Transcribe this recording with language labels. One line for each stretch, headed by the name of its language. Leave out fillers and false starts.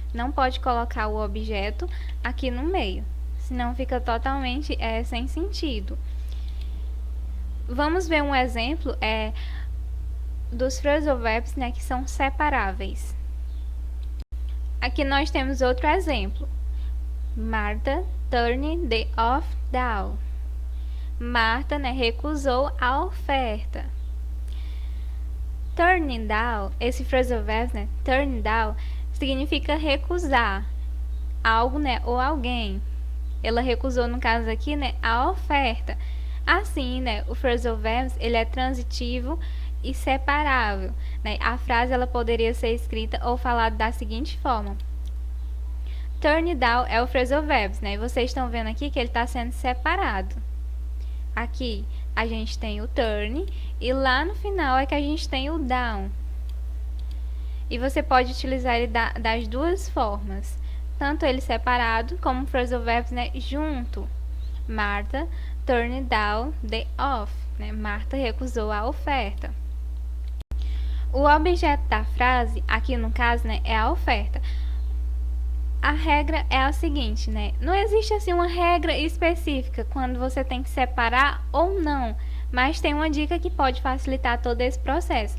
Portuguese: Não pode colocar o objeto aqui no meio, senão fica totalmente sem sentido. Vamos ver um exemplo dos phrasal verbs, né, que são separáveis. Aqui nós temos outro exemplo.
English: Martha turned the offer down.
Portuguese: Marta, né, recusou a oferta. Turn down, esse phrasal verb, né, turn down, significa recusar algo, né, ou alguém. Ela recusou, no caso aqui, né, a oferta. Assim, né, o phrasal verbs, ele é transitivo e separável, né? A frase ela poderia ser escrita ou falada da seguinte forma: turn down é o phrasal verbs, né? E vocês estão vendo aqui que ele está sendo separado. Aqui a gente tem o turn e lá no final é que a gente tem o down. E você pode utilizar ele das duas formas, tanto ele separado como o phrasal verbs, né, junto.
English: Martha turned down the offer, né?
Portuguese: Marta recusou a oferta. O objeto da frase, aqui no caso, né, é a oferta. A regra é a seguinte, né? Não existe assim uma regra específica quando você tem que separar ou não, mas tem uma dica que pode facilitar todo esse processo.